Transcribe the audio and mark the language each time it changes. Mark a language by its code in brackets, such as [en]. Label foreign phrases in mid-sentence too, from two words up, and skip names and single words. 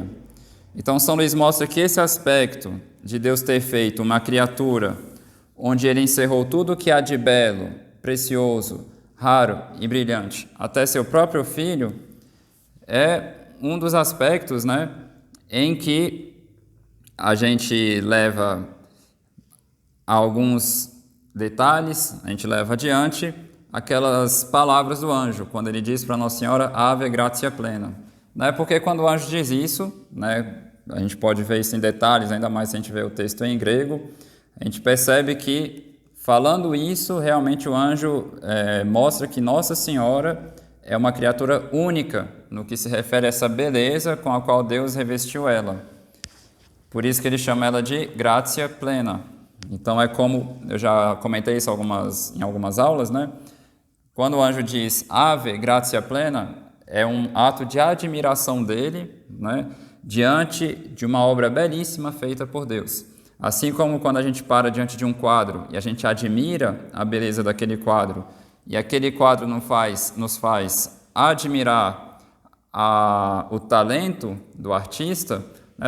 [pt] Então, São Luís mostra que esse aspecto de Deus ter feito uma criatura onde ele encerrou tudo o que há de belo, precioso, raro e brilhante, até seu próprio Filho, é um dos aspectos em que a gente leva alguns detalhes, a gente leva adiante aquelas palavras do anjo, quando ele diz para Nossa Senhora, [la] Ave gratia plena. [pt] Porque quando o anjo diz isso, a gente pode ver isso em detalhes, ainda mais se a gente vê o texto em grego, a gente percebe que, falando isso, realmente o anjo mostra que Nossa Senhora é uma criatura única no que se refere a essa beleza com a qual Deus revestiu ela. Por isso que ele chama ela de [la] gratia plena. [pt] Então é como, eu já comentei isso em algumas aulas, né? Quando o anjo diz [la] Ave, gratia plena, [pt] é um ato de admiração dele, né? Diante de uma obra belíssima feita por Deus. Assim como quando a gente para diante de um quadro e a gente admira a beleza daquele quadro, e aquele quadro nos faz admirar o talento do artista, né?